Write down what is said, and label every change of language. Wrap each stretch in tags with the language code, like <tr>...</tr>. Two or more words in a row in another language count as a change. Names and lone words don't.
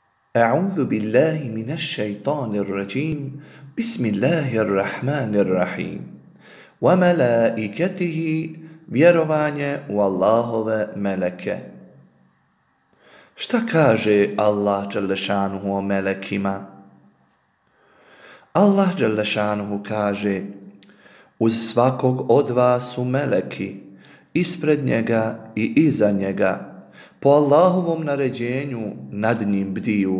<ar>أعوذ بالله من الشيطان الرجيم بسم الله الرحمن الرحيم وملائكته</ar> <bs>vjerovanje u Allahove meleke. Šta kaže Allah dželešanuhu o melekima? Allah dželešanuhu kaže: uz svakog od vas su meleki, ispred njega i iza njega, po Allahovom naređenju nad njim bdiju.</bs>